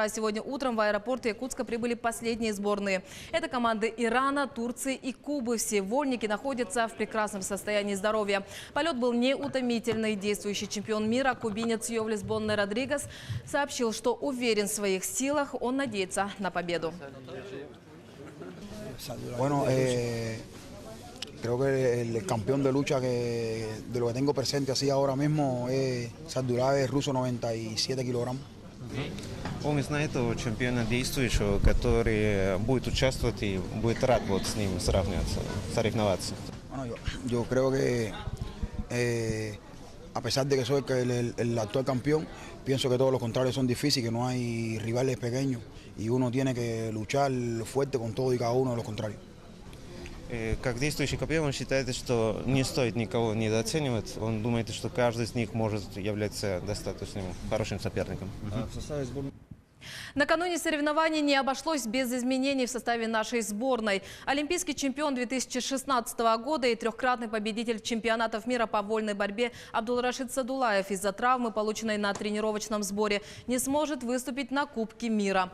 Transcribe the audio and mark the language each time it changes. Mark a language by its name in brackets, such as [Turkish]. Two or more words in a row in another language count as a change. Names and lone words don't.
[Russian] А сегодня утром в аэропорт Якутска прибыли последние сборные. Это команды Ирана, Турции и Кубы. Все вольники находятся в прекрасном состоянии здоровья. Полет был неутомительный. Действующий чемпион мира, кубинец Йовлис Бонне Родригес, сообщил, что уверен в своих силах. Он надеется на победу. [Spanish] Creo que el campeón de lucha de lo que tengo presente así ahora mismo es Sardulaev, ruso, 97 kilogramos. [Russian] Он знает того чемпиона действующего, который будет участвовать и будет рад вот с ним соревноваться. [Spanish] Bueno, yo creo que a pesar de que soy el actual campeón, pienso que todos los contrarios son difíciles, que no hay rivales pequeños y uno tiene que luchar fuerte con todo y cada uno de los contrarios. [Russian] Как действующий campeón, он считает, что не стоит никого недооценивать. Он думает, что каждый из них может являться достаточно хорошим соперником. Накануне соревнований не обошлось без изменений в составе нашей сборной. Олимпийский чемпион 2016 года и трехкратный победитель чемпионатов мира по вольной борьбе Абдулрашид Садулаев из-за травмы, полученной на тренировочном сборе, не сможет выступить на Кубке мира.